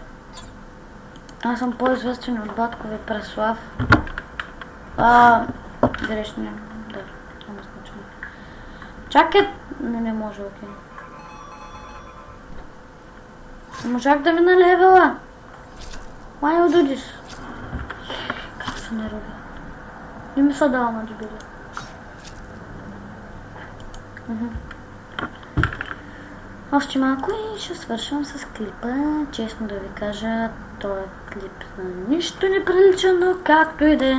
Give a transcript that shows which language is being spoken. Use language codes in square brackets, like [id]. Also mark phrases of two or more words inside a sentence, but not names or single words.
[bg] Аз съм по-известен от Баткови Преслав. Грешния, да, няма значение. Чакай, не може, окей. Не можах да мина левела. [en] Why you do this? [bg] Как се нервя? Не ми се дава на дебеля. Още малко и ще свършвам с клипа. Честно да ви кажа, този клип на нищо не прилича, но както и да е.